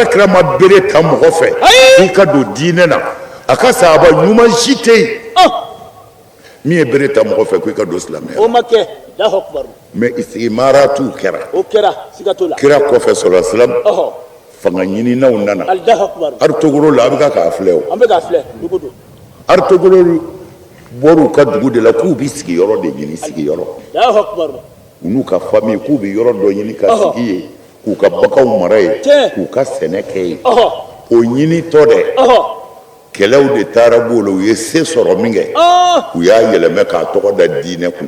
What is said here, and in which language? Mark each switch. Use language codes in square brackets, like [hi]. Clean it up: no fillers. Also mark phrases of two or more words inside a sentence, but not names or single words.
[bm] ala kira ma bere ta mɔgɔ fɛ Ayi. k'i ka don diinɛ na a ka sahaba ɲuman si tɛ yen min ye bere ta mɔgɔ fɛ k'i ka don silamɛya o ma kɛ [ar] الله أكبر [bm] mɛ istimaratu kɛra o kɛra siga t'o la kira kɔfɛ sɔrɔ silam fanga ɲininaw nana [ar] الله أكبر [bm] ari togoro la a bɛ k'a filɛ o an bɛ k'a filɛ dugu don ari togoro bɔr'u ka dugu de la k'u bɛ sigiyɔrɔ de ɲini sigiyɔrɔ [ar] الله أكبر [bm] u n'u ka famille k'u bɛ yɔrɔ dɔ ɲini ka sigi yen k'u ka baganw mara yen Tiɲɛ. k'u ka sɛnɛ kɛ yen o ɲinitɔ dɛ kɛlɛw de taara b'o la u ye se sɔrɔ min kɛ u y'a yɛlɛmɛ k'a tɔgɔ da diinɛ kunna